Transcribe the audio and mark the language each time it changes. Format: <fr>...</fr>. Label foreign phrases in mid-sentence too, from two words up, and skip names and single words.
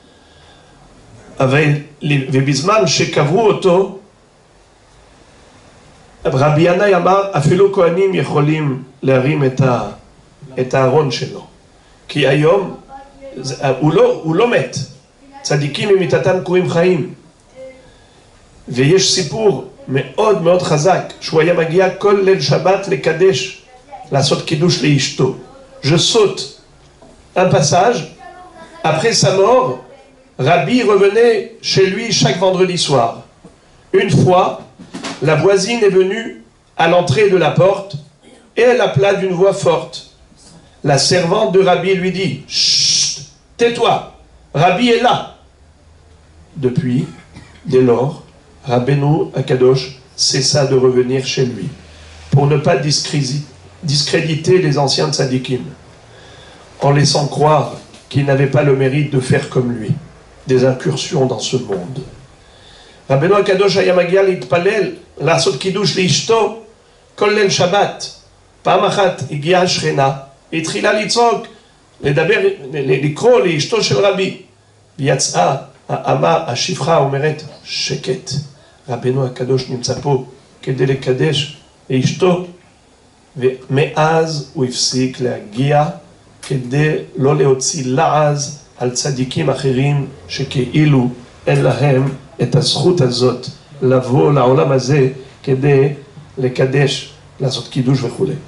<he>ובזמן שקברו אותו, רבי ינאי אמר, אפילו כהנים יכולים להרים את הארון שלו. כי היום הוא לא מת. צדיקים ממיתתם קרויים חיים. ויש סיפור מאוד מאוד חזק, שהוא היה מגיע כל ליל שבת לקדש, לעשות קידוש לאשתו.</he> <fr>Je saute un passage. Après sa mort, Rabbi revenait chez lui chaque vendredi soir. Une fois, la voisine est venue à l'entrée de la porte et elle appela d'une voix forte. La servante de Rabbi lui dit: Chut, tais-toi, Rabbi est là. Depuis, dès lors, Rabbeinu HaKadosh cessa de revenir chez lui pour ne pas discréditer les anciens tzadikim, en laissant croire qu'il n'avait pas le mérite de faire comme lui des incursions dans ce monde.</fr> <he>Rabbeinu HaKadosh היה מגיע להתפלל, לעשות קידוש לאשתו כל ליל שבת. פעם אחת הגיעה השכנה והתחילה לצעוק, לקרוא לאשתו של רבי, ויצאה האמה, השפחה אומרת, שקט, רבנו הקדוש נמצא פה, כדי לקדש אשתו, ומאז הוא הפסיק להגיע כדי לא להוציא לעז על צדיקים אחרים שכאילו אין להם את הזכות הזאת לבוא לעולם הזה כדי לקדש, לעשות קידוש וכו'.</he>